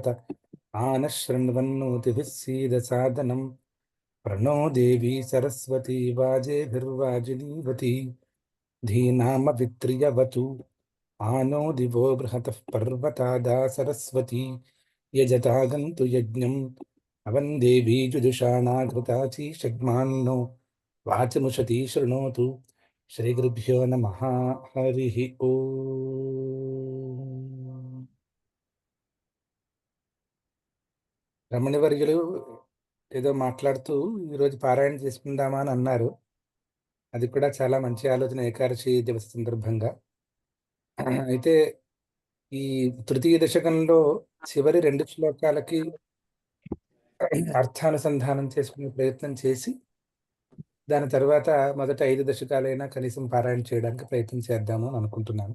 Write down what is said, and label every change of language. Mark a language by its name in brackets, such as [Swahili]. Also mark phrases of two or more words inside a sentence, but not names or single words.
[Sanskrit] आनः शृण्वन्नोतिभिः सीदसादनम् प्रणो देवी सरस्वती वाजेभिर्वाजिनीवती धीनामवित्र्यवतु आनो दिवो बृहतः पर्वतादा सरस्वती यजतागन्तु यज्ञम् अवन् देवी जुजुषाणाघृताची षड्मान्नो वाचमुषती शृणोतु श्रीगुरुभ्यो नमः। हरिः ఓం. [Telugu] రమణివర్యులు ఏదో మాట్లాడుతూ ఈరోజు పారాయణ చేసుకుందామా అని అన్నారు. అది కూడా చాలా మంచి ఆలోచన, ఏకాదశి దివస సందర్భంగా. అయితే ఈ తృతీయ దశకంలో చివరి 2 శ్లోకాలకి అర్థానుసంధానం చేసుకునే ప్రయత్నం చేసి దాని తర్వాత మొదట 5 దశకాలైనా కనీసం పారాయణ చేయడానికి ప్రయత్నం చేద్దాము అని అనుకుంటున్నాను.